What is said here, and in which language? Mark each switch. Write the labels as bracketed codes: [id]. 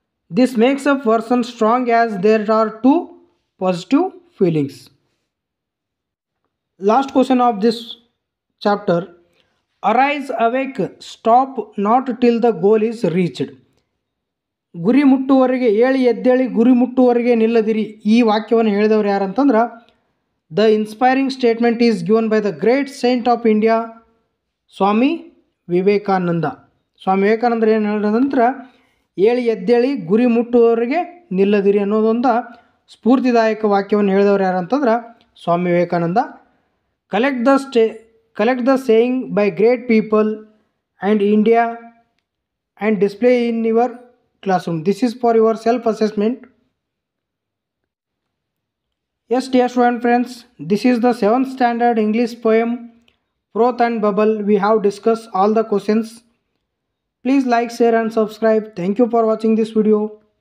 [en] This makes a person strong as there are two positive feelings. Last question of this chapter. Arise, awake, stop not till the goal is reached. [kn] ಗುರಿ ಮುಟ್ಟುವವರೆಗೆ ಎದ್ದೇಳಿ ಗುರಿ ಮುಟ್ಟುವವರೆಗೆ ನಿಲ್ಲದಿರಿ. ಈ ವಾಕ್ಯವನ್ನು ಹೇಳಿದವರು ಯಾರಂತಂದ್ರೆ [en] the inspiring statement is given by the great saint of India [kn] Swami Vivekananda. ಸ್ವಾಮಿ ವಿವೇಕಾನಂದರು ಏನು ಹೇಳಿದಂದ್ರೆ ಎದ್ದೇಳಿ ಗುರಿ ಮುಟ್ಟುವವರೆಗೆ ನಿಲ್ಲದಿರಿ ಅನ್ನೋದೊಂದು ಸ್ಫೂರ್ತಿದಾಯಕ ವಾಕ್ಯವನ್ನು ಹೇಳಿದವರು ಯಾರಂತಂದ್ರೆ Swami Vivekananda. [en] Collect the saying by great people and India and display in your classroom. This is for your self assessment. Yes, dear student friends, this is the 7th standard English poem Froth and Bubble. We have discussed all the questions. Please like, share and subscribe. Thank you for watching this video.